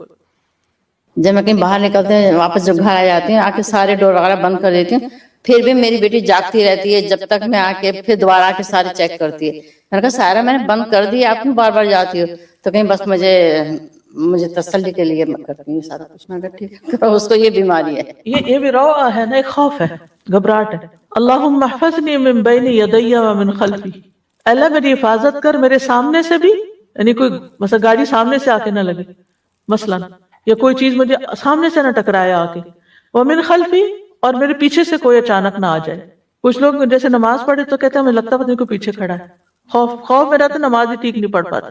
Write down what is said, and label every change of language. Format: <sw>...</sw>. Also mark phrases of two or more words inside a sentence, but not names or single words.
<ur>جب میں کہیں باہر نکلتے ہیں واپس جب گھر آ جاتے ہیں، آ کے سارے ڈور وغیرہ بند کر دیتی ہوں، پھر بھی میری بیٹی جاگتی رہتی ہے جب تک میں آ کے پھر دوبارہ آ کے سارے چیک کرتی ہے۔ میں نے کہا سارا میں نے بند کر دیا، آپ کیوں بار بار جاتی ہو؟ تو کہیں بس مجھے تسلی کے لیے میں کرتی ہوں سارا کچھ۔ میں کہا ٹھیک ہے، اس کو یہ بیماری ہے، یہ بھی روعہ ہے نا، ایک خوف ہے، گھبراہٹ ہے۔</ur> <ar>اللہم احفظنی من بین یدی ومن خلفی،</ar> <ur>اللہ میری حفاظت کر میرے سامنے سے بھی، یعنی کوئی مثلا گاڑی سامنے سے آ کے نہ لگے مثلا، یا کوئی چیز مجھے سامنے سے نہ ٹکرائے آ کے،</ur> <ar>ومن خلفی،</ar> <ur>اور میرے پیچھے سے کوئی اچانک نہ آ جائے، کچھ لوگ جیسے نماز پڑھے تو کہتے ہیں ہمیں لگتا پتہ نہیں کوئی پیچھے کھڑا ہے، خوف میں رہتے نماز ہی ٹھیک نہیں پڑھ پاتے.</ur>